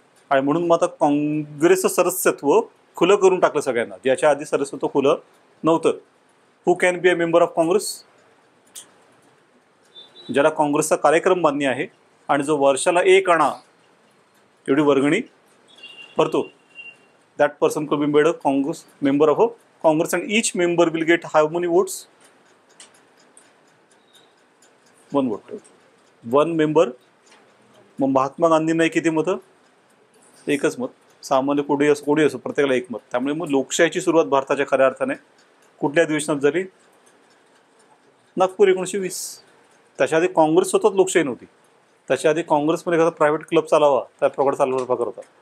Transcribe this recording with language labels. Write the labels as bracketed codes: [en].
[mr] आणि म्हणून मग आता काँग्रेसचं सदस्यत्व खुलं करून टाकलं सगळ्यांना, ज्याच्या आधी सदस्यत्व खुलं नव्हतं. [en] who can be a member of Congress, [mr] ज्याला काँग्रेसचा कार्यक्रम मान्य आहे आणि जो वर्षाला 1 आणा एवढी वर्गणी भरतो, [en] That person could be made a Congress member of a Congress. And each member will get how many votes, 1 vote, 1 member. [mr] मग महात्मा गांधींना किती मतं, 1च मत. सामान्य कोणी असो प्रत्येकाला 1 मत. त्यामुळे मग लोकशाहीची सुरुवात भारताच्या खऱ्या अर्थाने कुठल्या अधिवेशनात झाली, नागपूर 1920. त्याच्या आधी काँग्रेस स्वतःच लोकशाही नव्हती. त्याच्या आधी काँग्रेसमध्ये एखादा प्रायव्हेट क्लब चालावा त्या प्रकारे चालवण्याचा प्रकार होता.